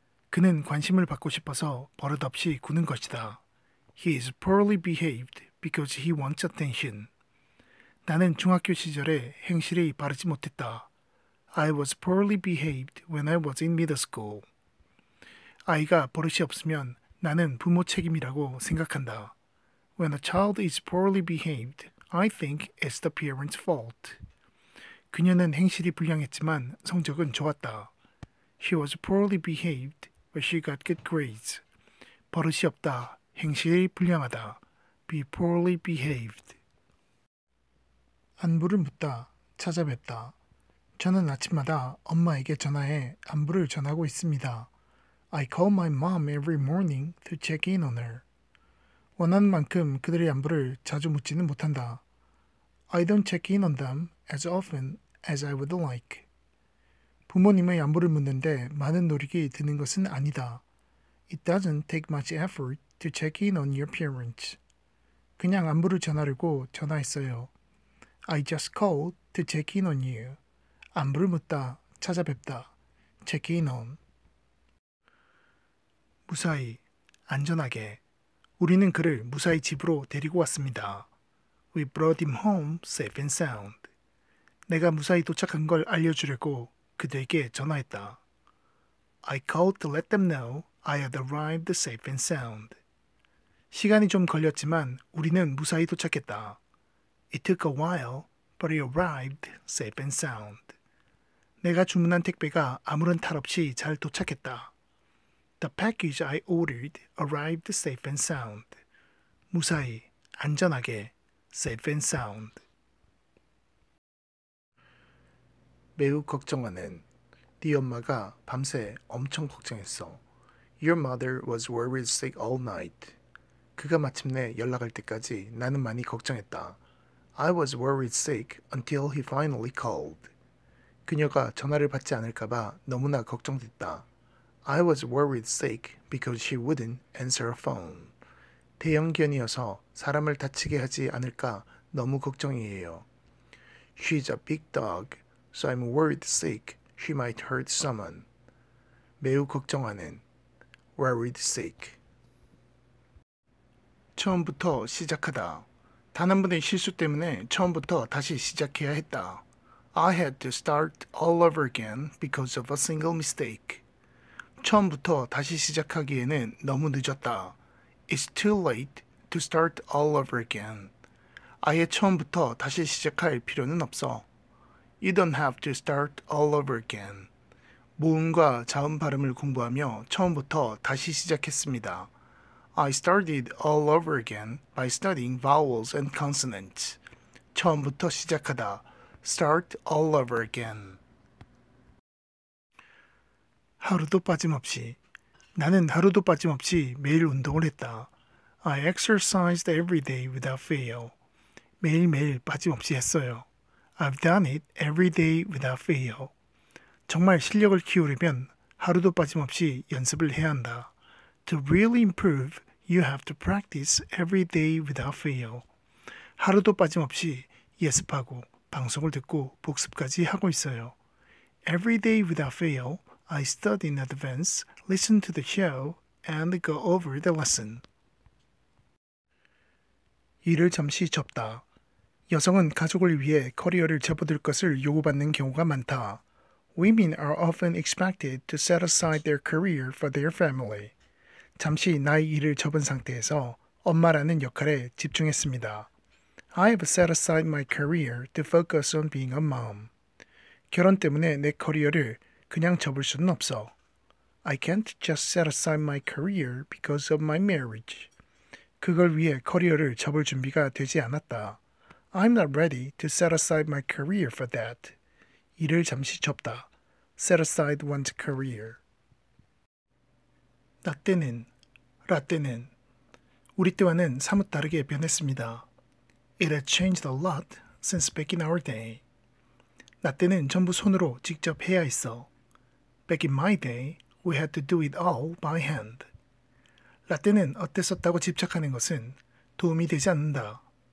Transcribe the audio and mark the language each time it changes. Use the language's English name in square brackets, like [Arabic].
[Korean] 그는 관심을 받고 싶어서 버릇없이 구는 것이다. [English] He is poorly behaved because he wants attention. [Korean] 나는 중학교 시절에 행실이 바르지 못했다. [English] I was poorly behaved when I was in middle school. [Korean] 아이가 버릇이 없으면 나는 부모 책임이라고 생각한다. [English] When a child is poorly behaved, I think it's the parent's fault. [Korean] 그녀는 행실이 불량했지만 성적은 좋았다. [English] She was poorly behaved, but she got good grades. [Korean] 버릇이 없다. 행실이 불량하다. [English] Be poorly behaved. [Korean] 안부를 묻다. 찾아뵙다. 저는 아침마다 엄마에게 전화해 안부를 전하고 있습니다. [English] I call my mom every morning to check in on her. [Korean] 원하는 만큼 그들의 안부를 자주 묻지는 못한다. [English] I don't check in on them as often as I would like. [Korean] 부모님의 안부를 묻는데 많은 노력이 드는 것은 아니다. [English] It doesn't take much effort to check in on your parents. [Korean] 그냥 안부를 전하려고 전화했어요. [English] I just called to check in on you. [Korean] 안부를 묻다, 찾아뵙다. [English] check in on. [Korean] 무사히, 안전하게. 우리는 그를 무사히 집으로 데리고 왔습니다. [English] We brought him home safe and sound. [Korean] 내가 무사히 도착한 걸 알려주려고 그들에게 전화했다. [English] I called to let them know I had arrived safe and sound. [Korean] 시간이 좀 걸렸지만 우리는 무사히 도착했다. [English] It took a while, but it arrived safe and sound. [Korean] 내가 주문한 택배가 아무런 탈 없이 잘 도착했다. [English] The package I ordered arrived safe and sound. [Korean] 무사히, 안전하게, [English] safe and sound. [Korean] 매우 걱정하는. 네 엄마가 밤새 엄청 걱정했어. [English] Your mother was worried sick all night. [Korean] 그가 마침내 연락할 때까지 나는 많이 걱정했다. [English] I was worried sick until he finally called. [Korean] 그녀가 전화를 받지 않을까봐 너무나 걱정됐다. [English] I was worried sick because she wouldn't answer a phone. [Korean] 대형견이어서 사람을 다치게 하지 않을까 너무 걱정이에요. [English] She's a big dog, so I'm worried sick she might hurt someone. [Korean] 매우 걱정하는. [English] worried sick. [Korean] 처음부터 시작하다. 단 한 번의 실수 때문에 처음부터 다시 시작해야 했다. [English] I had to start all over again because of a single mistake. [Korean] 처음부터 다시 시작하기에는 너무 늦었다. [English] It's too late to start all over again. [Korean] 아예 처음부터 다시 시작할 필요는 없어. [English] You don't have to start all over again. [Korean] 모음과 자음 발음을 공부하며 처음부터 다시 시작했습니다. [English] I started all over again by studying vowels and consonants. [Korean] 처음부터 시작하다. [English] Start all over again. [Korean] 하루도 빠짐없이. 나는 하루도 빠짐없이 매일 운동을 했다. [English] I exercised every day without fail. [Korean] 매일매일 빠짐없이 했어요. [English] I've done it every day without fail. [Korean] 정말 실력을 키우려면 하루도 빠짐없이 연습을 해야 한다. [English] To really improve, you have to practice every day without fail. [Korean] 하루도 빠짐없이 예습하고 방송을 듣고 복습까지 하고 있어요. [English] Every day without fail, I study in advance, listen to the show, and go over the lesson. [Korean] 일을 잠시 접다. 여성은 가족을 위해 커리어를 접어들 것을 요구받는 경우가 많다. [English] Women are often expected to set aside their career for their family. [Korean] 잠시 나의 일을 접은 상태에서 엄마라는 역할에 집중했습니다. [English] I have set aside my career to focus on being a mom. [Korean] 결혼 때문에 내 커리어를 그냥 접을 수는 없어. [English] I can't just set aside my career because of my marriage. [Korean] 그걸 위해 커리어를 접을 준비가 되지 않았다. [English] I'm not ready to set aside my career for that. [Korean] 일을 잠시 접다. [English] Set aside one's career. [Korean] 라떼는, 라떼는 우리 때와는 사뭇 다르게 변했습니다. [English] It had changed a lot since back in our day. [Korean] 라떼는 전부 손으로 직접 해야 했어. [English] Back in my day, we had to do it all by hand. [Korean] 라떼는 어땠었다고 집착하는 것은 도움이 되지 않는다.